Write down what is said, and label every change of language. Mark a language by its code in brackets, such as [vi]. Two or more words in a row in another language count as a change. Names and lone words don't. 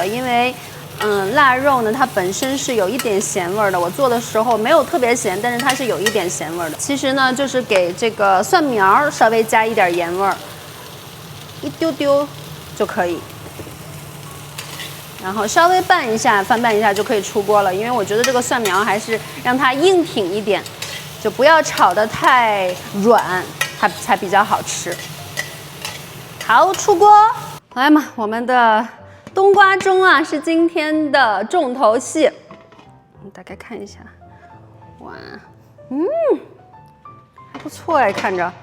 [zh] 因為臘肉呢它本身是有一點鹹味的，我做的時候沒有特別鹹，但是它是有一點鹹味的。其實呢就是給這個蒜苗稍微加一點鹽味，一丟丟就可以。然後稍微拌一下，翻拌一下就可以出鍋了。因為我覺得這個蒜苗還是讓它硬挺一點，就不要炒得太軟，它才比較好吃。好，出鍋。來嘛，我們的冬瓜盅啊是今天的重頭戲。大概看一下，哇，還不錯哎，看着。